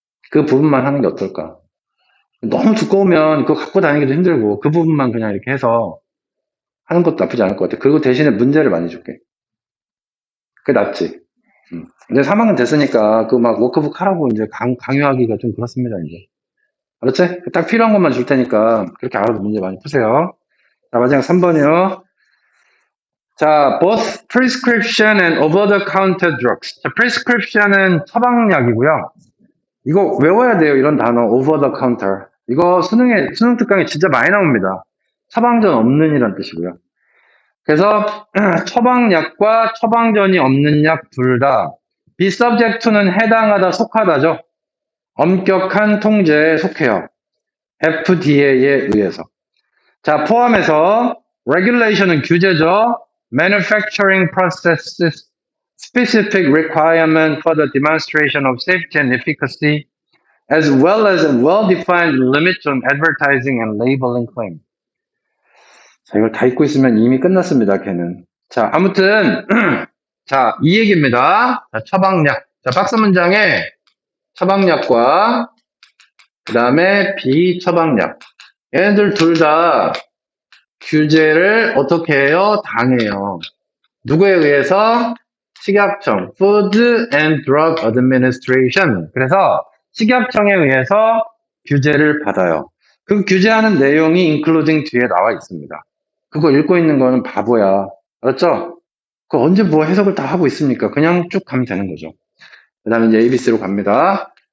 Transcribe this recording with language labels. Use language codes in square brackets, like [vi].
[ko] 그 부분만 하는 게 어떨까? 너무 두꺼우면 그거 갖고 다니기도 힘들고, 그 부분만 그냥 이렇게 해서 하는 것도 나쁘지 않을 것 같아. 그리고 대신에 문제를 많이 줄게. 그게 낫지. 이제 3학년 됐으니까 그 막 워크북 하라고 이제 강요하기가 좀 그렇습니다, 이제. 알았지? 딱 필요한 것만 줄 테니까 그렇게 알아서 문제 많이 푸세요. 자, 마지막 3번이요. [en] 자, both prescription and over-the-counter drugs. [ko] 자, prescription은 처방약이고요. 이거 외워야 돼요, 이런 단어. [en] over-the-counter. [ko] 이거 수능 특강에 진짜 많이 나옵니다. 처방전 없는 이란 뜻이고요. 그래서 처방약과 처방전이 없는 약 둘 다 [en] be subject to [ko] 는 해당하다, 속하다죠. 엄격한 통제에 속해요. FDA에 의해서. 자, 포함해서 regulation은 규제죠. [en] manufacturing processes specific requirement for the demonstration of safety and efficacy as well as a well-defined limits on advertising and labeling claim. [ko] 자, 이걸 다 읽고 있으면 이미 끝났습니다, 걔는. 자, 아무튼 자, 이 얘기입니다. 자, 처방약. 자, 박스 문장에 처방약과 그 다음에 비처방약. 얘네들 둘 다 규제를 어떻게 해요? 당해요. 누구에 의해서? [en] 식약청, Food and Drug Administration. [ko] 그래서 식약청에 의해서 규제를 받아요. 그 규제하는 내용이 including 뒤에 나와 있습니다. 그거 읽고 있는 거는 바보야. 알았죠? 그 언제 뭐 해석을 다 하고 있습니까? 그냥 쭉 가면 되는 거죠. 그 다음에 이제 ABC로 갑니다.